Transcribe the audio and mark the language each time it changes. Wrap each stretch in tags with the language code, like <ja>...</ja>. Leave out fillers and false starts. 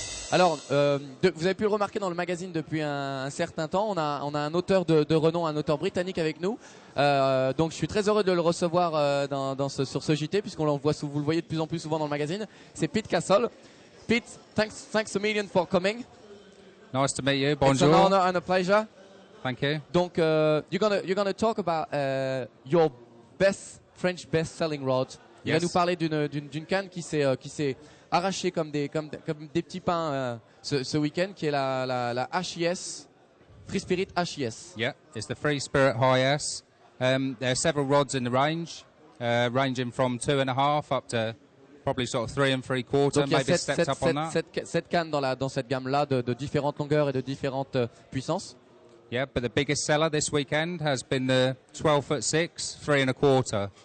<fr>Alors, vous avez pu le remarquer dans le magazine depuis un certain temps. On a un auteur de renom, un auteur britannique avec nous. Donc, je suis très heureux de le recevoir sur ce JT, puisqu'on le voit, vous le voyez de plus en plus souvent dans le magazine. C'est Pete Castle.</fr> <en>Pete, thanks a million for coming. Nice to meet you. Bonjour. It's an honor and a pleasure. Thank you. Donc, you're gonna talk about your French best-selling rod.</en> <fr>Il va nous parler d'une canne qui s'est arrachée comme des petits pains ce week-end, qui est la HIS, Free Spirit HIS.</fr> <en>Yeah, it's the Free Spirit HIS. There are several rods in the range, ranging from 2.5 up to probably sort of 3 3/4.</en> <fr>Donc,</fr> <en>maybe steps up on that.</en> <fr>Cette canne dans cette gamme-là de différentes longueurs et de différentes puissances.</fr> <en>Yeah, but the biggest seller this weekend has been the 12'6", 3 1/4.</en>